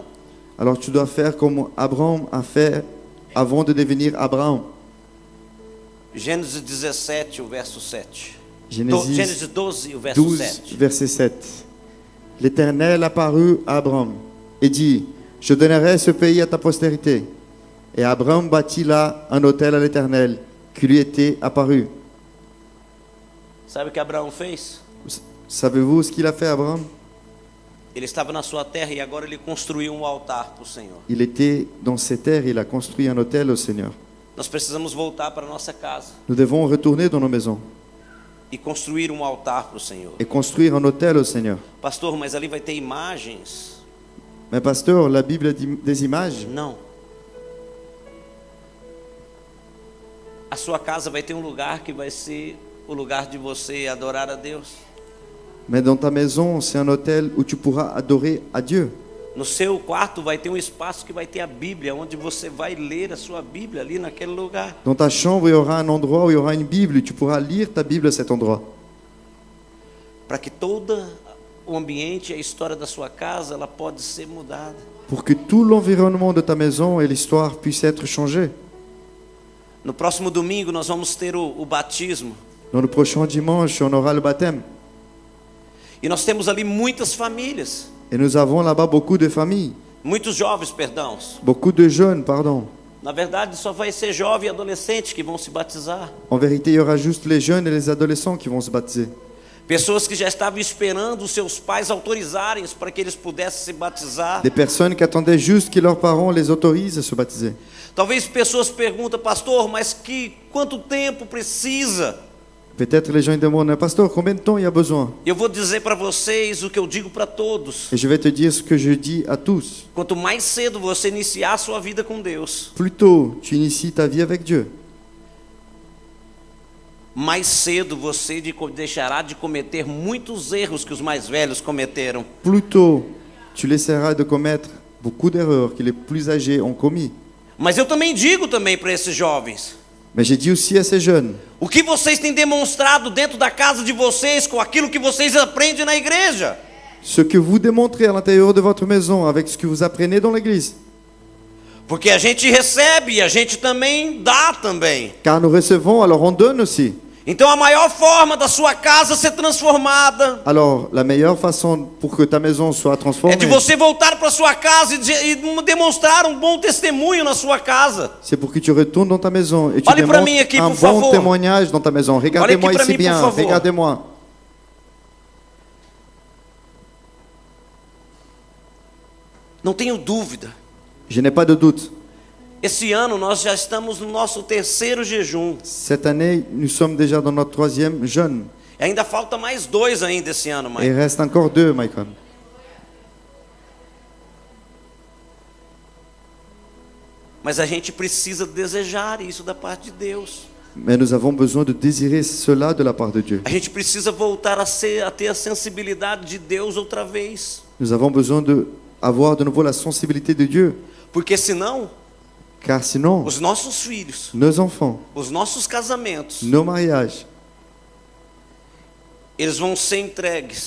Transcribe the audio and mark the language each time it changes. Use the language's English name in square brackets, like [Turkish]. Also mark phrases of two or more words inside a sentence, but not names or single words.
[French] alors tu dois faire comme Abraham a fait avant de devenir Abraham. [Portuguese] Gênesis 17, o verso 7. Gênesis 12, o verso 12, 7. [French] verset 7. L'Éternel apparut à Abraham et dit, je donnerai ce pays à ta postérité. Et Abraham bâtit là un autel à l'Éternel qui lui était apparu. [Portuguese] Sabe o que Abraão fez? [French] Savez-vous ce qu'il a fait, Abraham? [Portuguese] Ele estava na sua terra e agora ele construiu um altar para o Senhor. [French] Il était dans ses terres, il a construit un autel au Seigneur. [Portuguese] Nós precisamos voltar para a nossa casa [French] Nous devons retourner dans nos maisons [Portuguese] e construir um altar para o Senhor. [French] et construire un autel au Seigneur. [Portuguese] Pastor, mas ali vai ter imagens? [French] Mais pasteur, la Bible dit des images. [Portuguese] Não. A sua casa vai ter um lugar que vai ser o lugar de você adorar a Deus. [French] Mais dans ta maison, c'est un autel où tu pourras adorer à Dieu. [Portuguese] No seu quarto vai ter um espaço que vai ter a Bíblia, onde você vai ler a sua Bíblia ali naquele lugar. [French] Dans ta chambre, il y aura un endroit où il y aura une Bible. Tu pourras lire ta Bible à cet endroit. [Portuguese] para que todo o ambiente e a história da sua casa ela pode ser mudada. [French] pour que tout l'environnement de ta maison et l'histoire puissent être changés. [Portuguese] No próximo domingo nós vamos ter o batismo. [French] Dans le prochain dimanche, on aura le baptême. [Portuguese] E nós temos ali muitas famílias, [French] Et nous avons là-bas beaucoup de familles, [Portuguese] muitos jovens, perdão. [French] beaucoup de jeunes, pardon. [Portuguese] Na verdade, só vai ser jovem e adolescente que vão se batizar. [French] En vérité, il y aura juste les jeunes et les adolescents qui vont se baptiser. [Portuguese] Pessoas que já estavam esperando os seus pais autorizarem para que eles pudessem se batizar. [French] Des personnes qui attendaient juste que leurs parents les autorisent à se baptiser. [Portuguese] Talvez pessoas perguntam, pastor, mas quanto tempo precisa? [French] Peut-être les gens ils demandent, pasteur, combien de temps il y a besoin? [Portuguese] Eu vou dizer para vocês o que eu digo para todos. [French] Et je vais te dire ce que je dis à tous. [Portuguese] Quanto mais cedo você iniciar a sua vida com Deus, [French] Plus tôt tu inities ta vie avec Dieu, [Portuguese] mais cedo você deixará de cometer muitos erros que os mais velhos cometeram. [French] plus tôt tu laisseras de commettre beaucoup d'erreurs que les plus âgés ont commis. [Portuguese] Mas eu também digo para esses jovens, [French] Mais j'ai dit aussi à ces jeunes, [Portuguese] o que vocês têm demonstrado dentro da casa de vocês com aquilo que vocês aprendem na igreja? [French] ce que vous démontrez à l'intérieur de votre maison avec ce que vous apprenez dans l'église. [Portuguese] Porque a gente recebe e a gente também dá também. [French] Car nous recevons, alors on donne aussi. [Portuguese] Então a maior forma da sua casa ser transformada [French] Alors la meilleure façon pour que ta maison soit [Portuguese] é [French] transformée, [Portuguese] de você voltar para sua casa e demonstrar um bom testemunho na sua casa. [French] c'est pour que tu retournes dans ta maison et tu [Portuguese] Olhe para [French] démontres [Portuguese] mim aqui, [French] un [Portuguese] por [French] bon [Portuguese] favor. [French] témoignage dans ta maison. Regardez-moi [Portuguese] Olha aqui para [French] ici [Portuguese] mim, por [French] bien, [Portuguese] favor. [French] regardez-moi. [Portuguese] Não tenho dúvida. [French] Je n'ai pas de doute. [Portuguese] Esse ano nós já estamos no nosso terceiro jejum. [French] Cette année, nous sommes déjà dans notre 3e jeûne. [Portuguese] E ainda falta mais 2 ainda esse ano, [French] Et [Portuguese] mãe. [French] il reste encore 2, Michael. [Portuguese] Mas a gente precisa desejar isso da parte de Deus. [French] Mais nous avons besoin de désirer cela de la part de Dieu. [Portuguese] A gente precisa voltar a ter a sensibilidade de Deus outra vez. [French] Nous avons besoin d'avoir de nouveau la sensibilité de Dieu. [Portuguese] Porque senão, [French] Car sinon, [Portuguese] os nossos filhos, [French] nos enfants, [Portuguese] os nossos casamentos, [French] nos mariages, [Portuguese] eles vão ser entregues